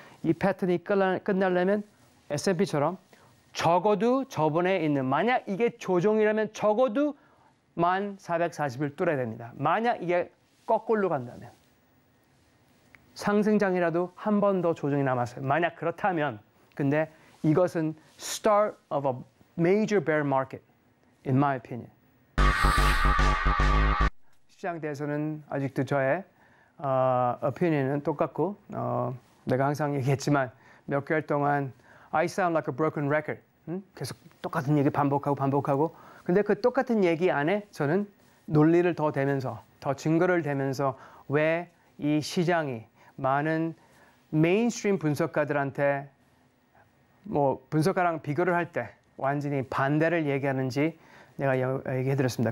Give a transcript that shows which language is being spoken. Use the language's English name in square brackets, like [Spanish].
[Korean] 이 패턴이 끝나려면 S&P처럼 적어도 저번에 있는 만약 이게 조정이라면 적어도 1440을 뚫어야 됩니다. 만약 이게 거꾸로 간다면 상승장이라도 한 번 더 조정이 남았어요. 만약 그렇다면 근데 이것은 [English] start of a major bear market in my opinion. [Korean] 시장 대해서는 아직도 저의 opinion은 똑같고 내가 항상 얘기했지만 몇 개월 동안 [English] I sound like a broken record. [Korean] 계속 똑같은 얘기 반복하고 근데 그 똑같은 얘기 안에 저는 논리를 더 대면서 더 증거를 대면서 왜 이 시장이 많은 메인스트림 분석가들한테 분석가랑 비교를 할 때 완전히 반대를 얘기하는지 내가 얘기해드렸습니다.